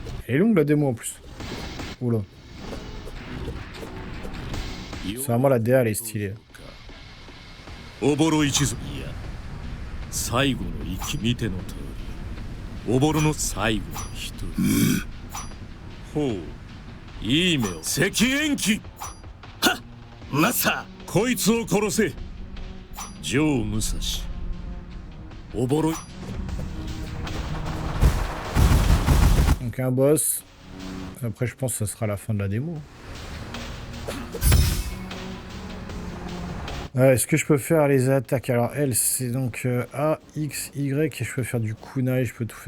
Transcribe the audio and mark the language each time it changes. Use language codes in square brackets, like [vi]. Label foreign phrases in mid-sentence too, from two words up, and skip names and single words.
[fr] Elle est longue la démo en plus. Oula. C'est vraiment la DA, elle est stylée. [ja] おぼろ一族いや最後の息見ての通りおぼろの最後の一人、ほういい目を赤炎鬼はっマスターこいつを殺せジョー武蔵おぼろ [fr] Donc un boss. Après je pense que ça sera la fin de la démo. Est-ce que je peux faire les attaques? Alors elle c'est donc A, X, Y et je peux faire du kunai, je peux tout faire.